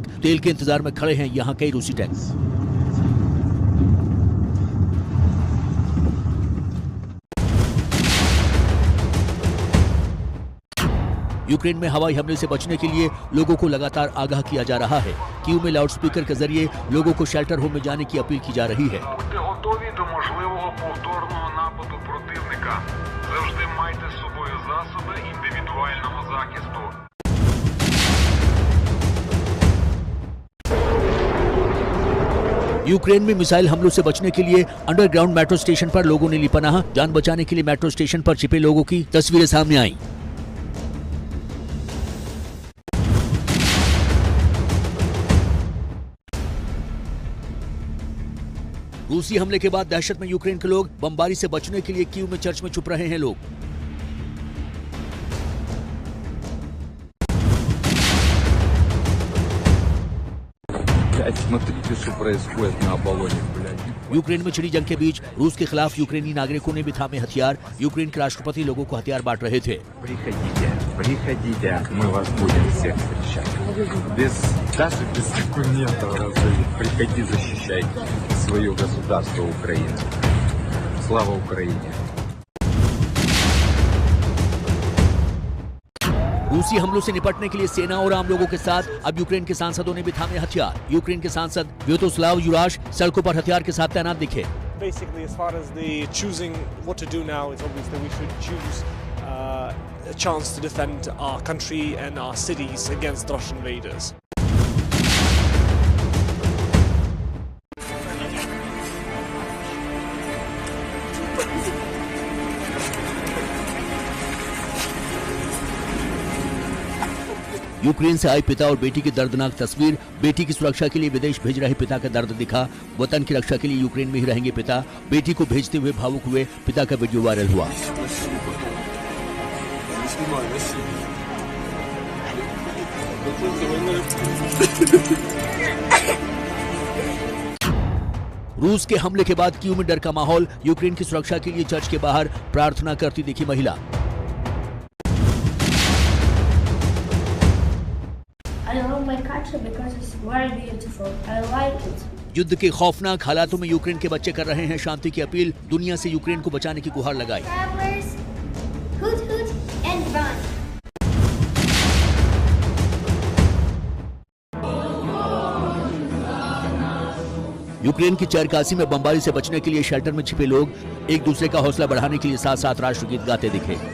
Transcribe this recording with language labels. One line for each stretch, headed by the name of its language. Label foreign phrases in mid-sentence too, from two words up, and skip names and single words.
Hindi: तेल के इंतजार में खड़े हैं यहाँ कई रूसी टैंक। यूक्रेन में हवाई हमले से बचने के लिए लोगों को लगातार आगाह किया जा रहा है। कीव में लाउडस्पीकर के जरिए लोगों को
English: shelter home
Hindi: में जाने की अपील की जा रही है।
Ukrainian: Будьте готові до можливого повторного нападу противника. Завжди майте з собою засоби індивідуального захисту.
Hindi: यूक्रेन में मिसाइल हमलों से बचने के लिए
English: underground metro station
Hindi: पर लोगों ने ली पनाह। जान बचाने के लिए
English: metro station
Hindi: पर छिपे लोगों की तस्वीरें सामने आई। रूसी हमले के बाद दहशत में यूक्रेन के लोग। बमबारी से बचने के लिए कीव में चर्च में छुप रहे हैं लोग।
Russian: Смотрите, что происходит на Оболоне, блядь.
Hindi: यूक्रेन में छिड़ी जंग के बीच रूस के खिलाफ यूक्रेनी नागरिकों ने भी थामे हथियार। यूक्रेन के राष्ट्रपति लोगों को हथियार बांट रहे थे।
Russian: Приходите, мы вас будем всех встречать. Даже без документов разрешить. Приходи, защищай свое государство Украину. Слава Украине!
Hindi: रूसी हमलों से निपटने के लिए सेना और आम लोगों के साथ अब यूक्रेन के सांसदों ने भी थामे हथियार। यूक्रेन के सांसद व्यातोस्लाव युराश सड़कों पर हथियार के साथ तैनात दिखे।
English: Basically, as far as the choosing what to do now, it's obvious that we should choose a chance to defend our country and our cities against Russian invaders.
Hindi: यूक्रेन से आए पिता और बेटी की दर्दनाक तस्वीर। बेटी की सुरक्षा के लिए विदेश भेज रहे पिता का दर्द दिखा। वतन की रक्षा के लिए यूक्रेन में ही रहेंगे पिता। बेटी को भेजते हुए भावुक हुए पिता का
English: video viral
Hindi: हुआ। रूस के हमले के बाद कीव में डर का माहौल। यूक्रेन की सुरक्षा के लिए चर्च के बाहर प्रार्थना करती दिखी महिला।
English: I love my country because it's very beautiful. I like it.
Hindi: युद्ध के खौफनाक हालातों में यूक्रेन के बच्चे कर रहे हैं शांति की अपील। दुनिया से यूक्रेन को बचाने की गुहार लगाई।
English: Travelers, hoot hoot and run.
Hindi: यूक्रेन की चरकासी में बमबारी से बचने के लिए शेल्टर में छिपे लोग एक दूसरे का हौसला बढ़ाने के लिए साथ साथ राष्ट्रगीत गाते दिखे।